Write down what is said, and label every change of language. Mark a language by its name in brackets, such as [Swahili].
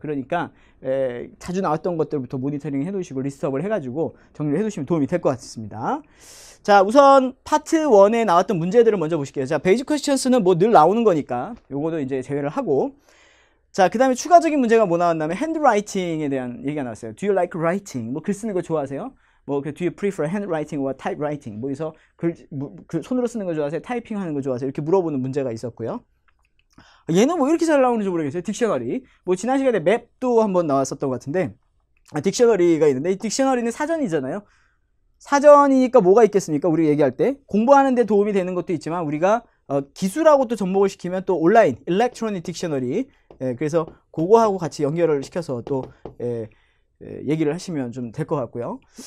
[Korean] 그러니까 자주 나왔던 것들부터 모니터링 해두시고 리스트업을 해가지고 정리를 해두시면 도움이 될 것 같습니다. 자, 우선 파트 1에 나왔던 문제들을 먼저 보실게요. 자, 베이직 퀘스천스는 뭐 늘 나오는 거니까 요거도 이제 제외를 하고, 자, 그 다음에 추가적인 문제가 뭐 나왔냐면 핸드라이팅에 대한 얘기가 나왔어요. [English] Do you like writing? [Korean] 뭐 글 쓰는 거 좋아하세요? [English] 뭐 do you prefer handwriting or typewriting? [Korean] 뭐 그래서 글 손으로 쓰는 거 좋아하세요? 타이핑 하는 거 좋아하세요? 이렇게 물어보는 문제가 있었고요. 얘는 뭐 이렇게 잘 나오는지 모르겠어요. 딕셔너리. 뭐 지난 시간에 맵도 한번 나왔었던 것 같은데, 딕셔너리가 있는데, 이 딕셔너리는 사전이잖아요. 사전이니까 뭐가 있겠습니까? 우리가 얘기할 때 공부하는 데 도움이 되는 것도 있지만, 우리가 기술하고 또 접목을 시키면 또 온라인 일렉트로닉 딕셔너리, 그래서 그거하고 같이 연결을 시켜서 또 얘기를 하시면 좀 될 것 같고요.